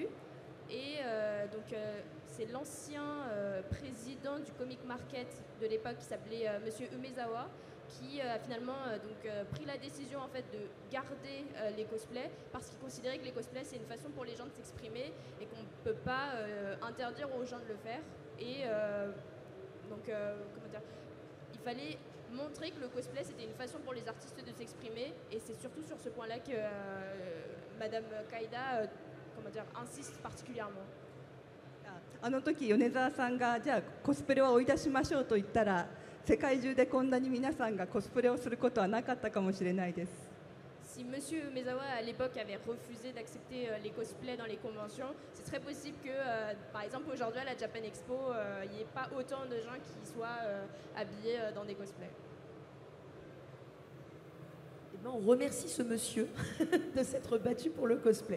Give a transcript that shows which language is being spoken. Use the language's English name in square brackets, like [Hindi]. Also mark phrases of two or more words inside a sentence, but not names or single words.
[French] Et c'est l'ancien président du [English] comic market [French] de l'époque qui s'appelait Monsieur Umezawa, qui a finalement pris la décision en fait de garder les cosplays parce qu'il considérait que les cosplays c'est une façon pour les gens de s'exprimer et qu'on ne peut pas interdire aux gens de le faire. Et il fallait montrer que le cosplay c'était une façon pour les artistes de s'exprimer, et c'est surtout sur ce point-là que Madame Kaida insiste particulièrement. [Japanese] あの時米沢さんがじゃあコスプレは追い出しましょうと言ったら、世界中でこんなに皆さんがコスプレをすることはなかったかもしれないです。 [French] Si Monsieur Umezawa à l'époque avait refusé d'accepter les cosplays dans les conventions, c'est très possible que, par exemple aujourd'hui à la Japan Expo, il n'y ait pas autant de gens qui soient habillés dans des cosplays. Eh ben, on remercie ce monsieur de s'être battu pour le cosplay.